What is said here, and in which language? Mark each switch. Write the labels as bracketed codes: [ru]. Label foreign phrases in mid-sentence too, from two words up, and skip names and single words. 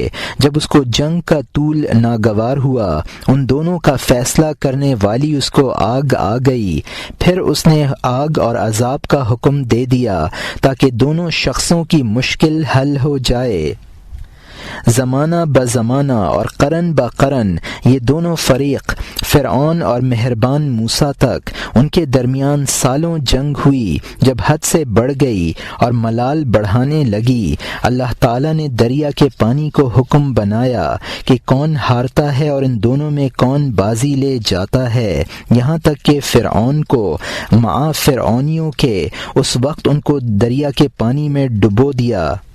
[ur] جب اس کو جنگ کا طول ناگوار ہوا، ان دونوں کا فیصلہ کرنے والی اس کو آگ آ گئی، پھر اس نے آگ اور عذاب کا حکم دے دیا تاکہ دونوں شخصوں کی مشکل حل ہو جائے۔ زمانہ بزمانہ اور قرن با قرن یہ دونوں فریق فرعون اور مہربان موسیٰ تک ان کے درمیان سالوں جنگ ہوئی۔ جب حد سے بڑھ گئی اور ملال بڑھانے لگی، اللہ تعالیٰ نے دریا کے پانی کو حکم بنایا کہ کون ہارتا ہے اور ان دونوں میں کون بازی لے جاتا ہے، یہاں تک کہ فرعون کو مع فرعونیوں کے اس وقت ان کو دریا کے پانی میں ڈبو دیا۔